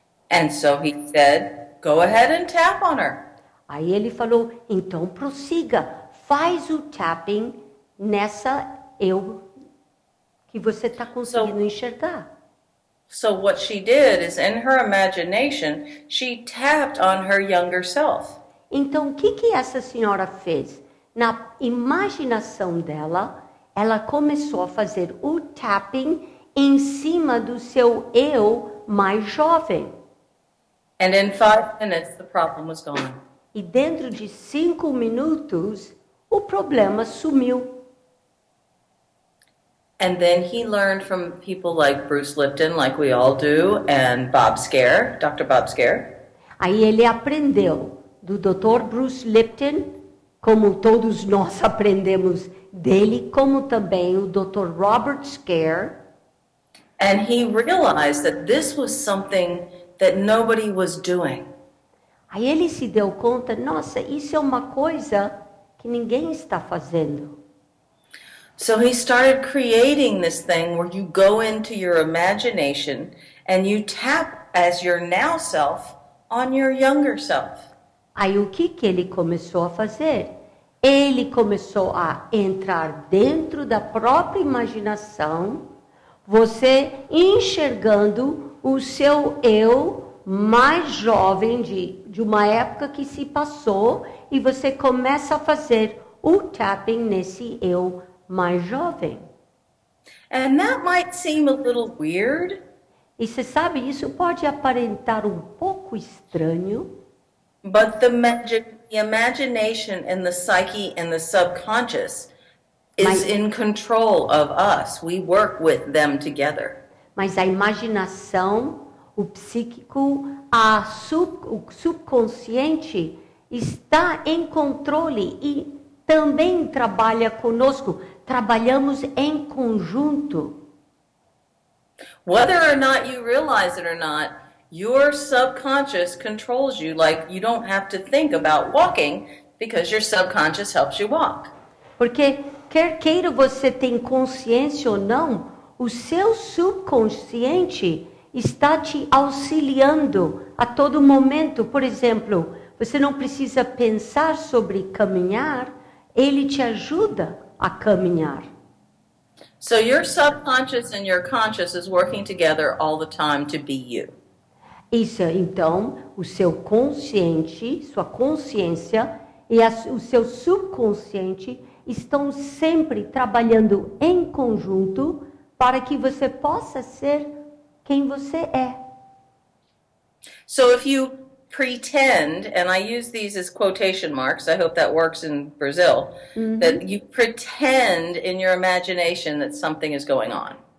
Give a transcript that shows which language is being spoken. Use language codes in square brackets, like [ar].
[en] And so he said, go ahead and tap on her. [pt] Aí ele falou, então prossiga, faz o tapping nessa eu que você está conseguindo enxergar. [en] So what she did is, in her imagination, she tapped on her younger self. [pt] Então, o que essa senhora fez? Na imaginação dela, ela começou a fazer o tapping em cima do seu eu mais jovem. [en] And in 5 minutes, the problem was gone. [pt] E dentro de 5 minutos, o problema sumiu. [en] And then he learned from people like Bruce Lipton, like we all do, and Bob Scare, Dr. Bob Scare. [pt] Aí ele aprendeu do Dr. Bruce Lipton, como todos nós aprendemos dele, como também o Dr. Robert Scare. [en] And he realized that this was something that nobody was doing. [pt] Aí ele se deu conta, nossa, isso é uma coisa que ninguém está fazendo. [en] So he started creating this thing where you go into your imagination and you tap as your now self on your younger self. [pt] Aí o que ele começou a fazer? Ele começou a entrar dentro da própria imaginação, você enxergando o seu eu mais jovem de uma época que se passou, e você começa a fazer o tapping nesse eu mais jovem. [en] And that might seem a little weird. [pt] E você sabe, isso pode aparentar um pouco estranho. [en] But the imagination and the psyche and the subconscious is in control of us. We work with them together. [pt] Mas a imaginação, o psíquico, o subconsciente está em controle e também trabalha conosco. Trabalhamos em conjunto. [en] Whether or not you realize it or not, your subconscious controls you, like you don't have to think about walking because your subconscious helps you walk. [pt] Porque quer queira você tem consciência ou não, o seu subconsciente está te auxiliando a todo momento. Por exemplo, você não precisa pensar sobre caminhar, ele te ajuda a caminhar. [en] So your subconscious and your conscious is working together all the time to be you. [pt] Isso, então, o seu consciente, sua consciência e o seu subconsciente estão sempre trabalhando em conjunto para que você possa ser quem você é. [en] So if you pretend, and I use these as quotation marks, I hope that works in Brazil, that you pretend in your imagination that something is going on.